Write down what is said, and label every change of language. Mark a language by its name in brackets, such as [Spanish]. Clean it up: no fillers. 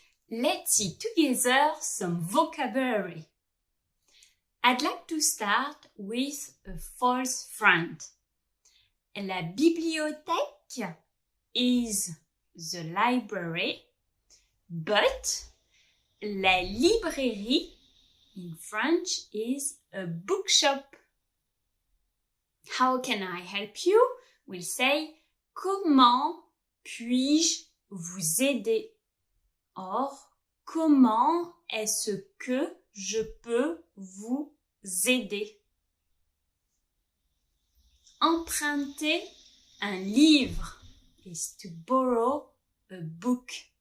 [English] Let's see together some vocabulary. I'd like to start with a false friend. La bibliothèque is the library, but la librairie in French is a bookshop. How can I help you? We'll say, [French] comment puis-je vous aider? Or, comment est-ce que je peux vous aider? Emprunter un livre [English] is to borrow a book.